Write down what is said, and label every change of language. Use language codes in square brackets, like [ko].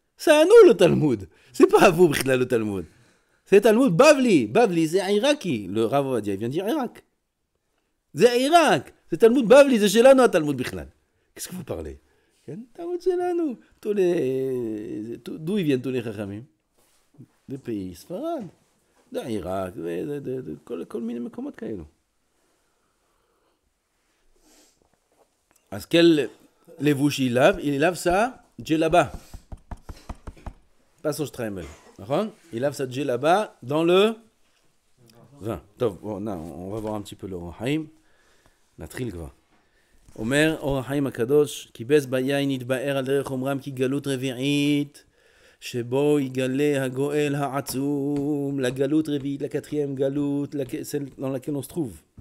[fr] C'est à nous le Talmud. C'est pas à vous, Brilla, le Talmud. C'est Talmud Bavli. Bavli, c'est à Iraki. Le Rav Ovadia, il vient dire Irak. C'est à Irak. C'est Talmud Bavli, c'est chez là, non, Talmud Bichlal. Qu'est-ce que vous parlez? Talmud, c'est là, nous. D'où ils viennent tous les Chachamim? Des pays Sfarad. [he] d'Irak, כל מיני מקומות כאלו. [fr] אז quel לבוש il lave sa djellaba. Pas son streimel. Il lave sa djellaba dans le vin. Bon, on va voir un petit peu le Or HaChaim. [he] נתחיל כבר. אומר אור החיים הקדוש, כיבס ביין יתבאר על דרך אומרם כי גלות רביעית, שבו יגלה הגואל העצום, [fr] la galoute révite, la quatrième galoute, celle dans laquelle on se trouve.